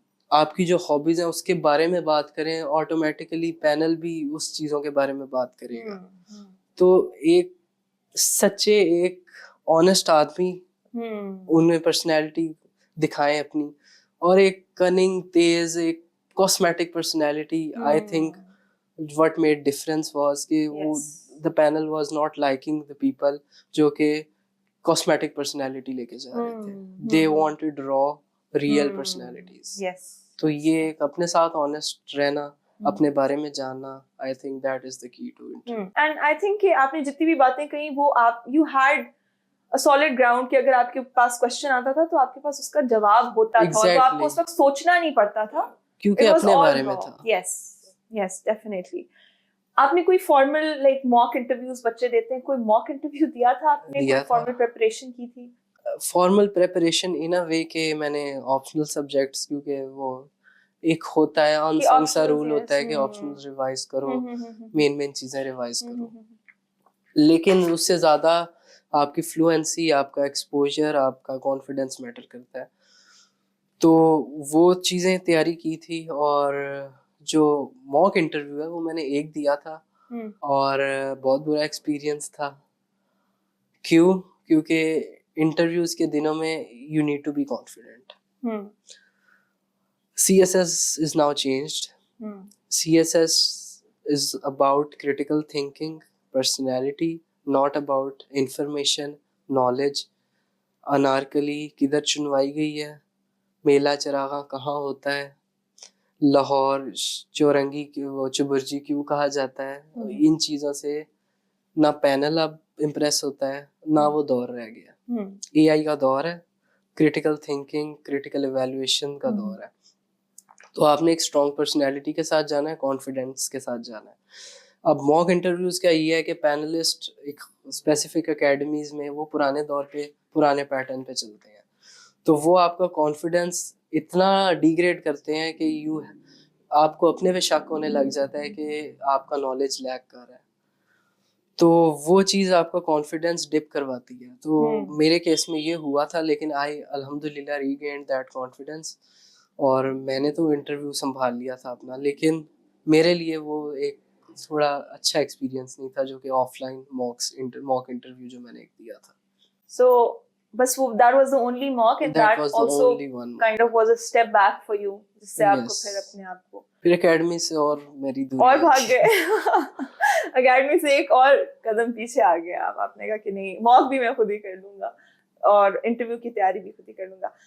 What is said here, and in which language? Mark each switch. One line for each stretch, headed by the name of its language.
Urdu: آپ کی جو ہابیز ہیں اس کے بارے میں بات کریں. آٹومیٹیکلی پینل بھی اس چیزوں کے بارے میں بات کرے گا. تو ایک سچے, ایک آنیسٹ آدمی ان میں پرسنالٹی دکھائیں اپنی. اور ایک کننگ, تیز, ایک cosmetic personality.
English: I think what made difference was کہ the panel was not liking the people
Urdu: جو کہ
English: cosmetic personality
Urdu: لے کے جا رہے تھے.
English: They wanted raw real personalities.
Urdu: تو یہ اپنے ساتھ honest رہنا اپنے بارے میں جاننا.
English: I think that is the key to it. And I think
Urdu: کہ آپ نے جتنی بھی باتیں کہیں وہ آپ
English: you had solid ground
Urdu: کہ اگر آپ کے پاس کوشچن آتا تھا تو آپ کے پاس اس کا جواب ہوتا تھا اور تو آپ کو اس وقت سوچنا نہیں پڑتا تھا کیونکہ اپنے بارے میں تھا.
English: Yes definitely.
Urdu: آپ نے کوئی فارمل لائک موک انٹرویوز بچے دیتے ہیں, کوئی موک انٹرویو دیا تھا آپ نے, کوئی فارمل پریپریشن کی تھی؟ فارمل پریپریشن
English: in a way
Urdu: کہ میں نے آپشنل سبجیکٹس, کیونکہ وہ ایک ہوتا ہے ان سا رول ہوتا ہے کہ آپشنل ریوائز کرو, مین چیزیں ریوائز کرو, لیکن اس سے زیادہ آپ کی فلوئنسی, آپ کا ایکسپوجر, آپ کا کانفیڈینس میٹر کرتا ہے. تو وہ چیزیں تیاری کی تھی. اور جو موک انٹرویو ہے وہ میں نے ایک دیا تھا اور بہت برا ایکسپیرئنس تھا. کیونکہ انٹرویوز کے دنوں میں
English: You need to be confident. CSS is now changed. CSS is about critical thinking, personality, not about information, knowledge.
Urdu: Anarkali کدھر چنوائی گئی ہے, میلا چراغاں کہاں ہوتا ہے, لاہور چورنگی وہ چبرجی کیوں کہا جاتا ہے, ان چیزوں سے نہ پینل اب امپریس ہوتا ہے نہ وہ دور رہ گیا. AI کا دور ہے, کریٹیکل تھنکنگ, کریٹیکل ایویلویشن کا دور ہے. تو آپ نے ایک اسٹرانگ پرسنالٹی کے ساتھ جانا ہے, کانفیڈینس کے ساتھ جانا ہے. اب موک انٹرویوز کا یہ ہے کہ پینلسٹ ایک اسپیسیفک اکیڈمیز میں وہ پرانے دور پہ پرانے پیٹرن پہ چلتے ہیں, تو وہ آپ کا کانفیڈینس اتنا ڈیگریڈ کرتے ہیں کہ آپ کو اپنے پہ شک ہونے لگ جاتا ہے کہ آپ کا نالج لیک کر رہا ہے. تو وہ چیز آپ کا کانفیڈینس ڈپ کرواتی ہے. تو میرے کیس میں یہ ہوا تھا, لیکن آئی الحمد للہ
English: regained that confidence,
Urdu: اور میں نے تو انٹرویو سنبھال لیا تھا اپنا. لیکن میرے لیے وہ ایک تھوڑا اچھا ایکسپیرینس نہیں تھا جو کہ آف لائن موک انٹرویو جو میں نے ایک دیا تھا.
English: So
Urdu: بس وہ
English: that was the only mock and that also kind of was a step back for you,
Urdu: جس سے آپ کو
English: پھر اپنے آپ کو
Urdu: پھر اکیڈمی سے اور میری دوری اور بھاگ گئے. اکیڈمی سے ایک اور قدم پیچھے آ گئے آپ نے کہا کہ نہیں, موک بھی میں خود ہی کر لوں گا اور انٹرویو کی تیاری بھی خود ہی کر لوں گا.